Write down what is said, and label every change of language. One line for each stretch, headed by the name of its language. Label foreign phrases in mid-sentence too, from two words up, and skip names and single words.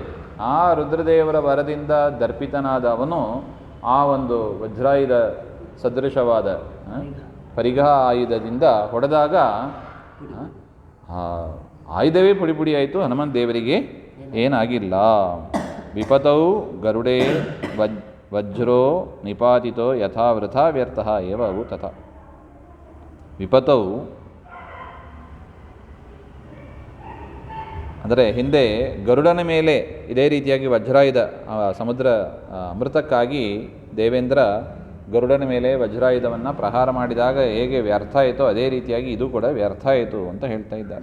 Kannada: ಆ ರುದ್ರದೇವರ ವರದಿಂದ ದರ್ಪಿತನಾದ ಅವನು ಆ ಒಂದು ವಜ್ರಾಯುಧ ಸದೃಶವಾದ ಪರಿಘ ಆಯುಧದಿಂದ ಹೊಡೆದಾಗ ಆಯುಧವೇ ಪುಡಿ ಪುಡಿ ಆಯಿತು. ಹನುಮಂತ ದೇವರಿಗೆ ಏನಾಗಿಲ್ಲ.
Sanskrit: ವಿಪತೌ ಗರುಡೇ ವಜ್ರೋ ನಿಪಾತಿತೋ ಯಥಾ ವೃಥಾ ವ್ಯರ್ಥ ಏವ ಅವು ತಥಾ.
Kannada: ವಿಪತೌ ಅಂದರೆ ಹಿಂದೆ ಗರುಡನ ಮೇಲೆ ಇದೇ ರೀತಿಯಾಗಿ ವಜ್ರಾಯುಧ, ಸಮುದ್ರ ಅಮೃತಕ್ಕಾಗಿ ದೇವೇಂದ್ರ ಗರುಡನ ಮೇಲೆ ವಜ್ರಾಯುಧವನ್ನು ಪ್ರಹಾರ ಮಾಡಿದಾಗ ಹೇಗೆ ವ್ಯರ್ಥ ಆಯಿತೋ ಅದೇ ರೀತಿಯಾಗಿ ಇದು ಕೂಡ ವ್ಯರ್ಥ ಆಯಿತು ಅಂತ ಹೇಳ್ತಾ ಇದ್ದಾರೆ.